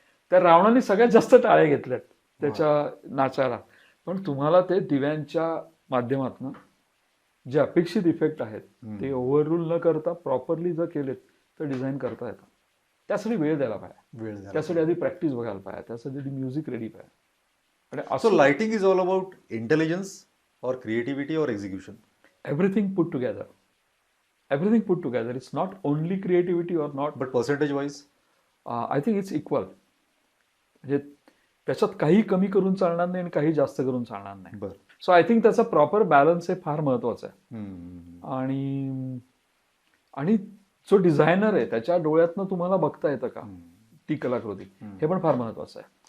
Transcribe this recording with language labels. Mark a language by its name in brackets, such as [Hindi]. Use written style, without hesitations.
[Marathi] त्या रावणाने सगळ्यात जास्त टाळ्या घेतल्यात त्याच्या नाचाला. पण तुम्हाला ते दिव्यांच्या माध्यमातून जे अपेक्षित इफेक्ट आहेत ते ओव्हररूल न करता प्रॉपरली जर केलेत तर डिझाईन करता येतं. त्यासाठी वेळ द्यायला पाहिजे, त्यासाठी आधी प्रॅक्टिस बघायला पाहिजे, त्यासाठी म्युझिक रेडी पाहिजे. आणि असं [English] Lighting is all about intelligence और creativity और execution, everything put together. It's not only creativity और not, but percentage wise I think it's equal. [Marathi] म्हणजे त्याच्यात काही कमी करून चालणार नाही आणि काही जास्त करून चालणार नाही. [English] so I think [Marathi] त्याचा प्रॉपर बॅलन्स हे फार महत्वाचं आहे. आणि जो डिझायनर आहे त्याच्या डोळ्यातनं तुम्हाला बघता येतं का ती कलाकृती, हे पण फार महत्वाचं आहे.